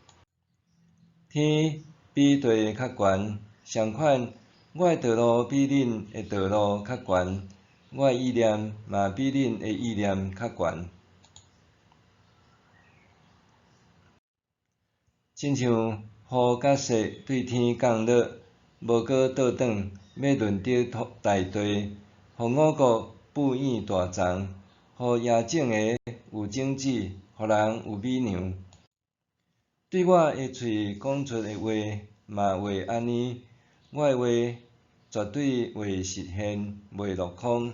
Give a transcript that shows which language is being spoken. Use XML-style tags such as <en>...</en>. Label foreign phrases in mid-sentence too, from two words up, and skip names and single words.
<nan>天比地较悬，相款，我的道路比恁的道路较悬，我的意念嘛比恁的意念较悬。亲像雨甲雪对天降落，无搁倒转，要润泽大地，互五谷哺养大丛，互野种的有种子，互人有米粮。对我的喙讲出的话嘛会安尼，我的话绝对会实现，袂落空。</nan>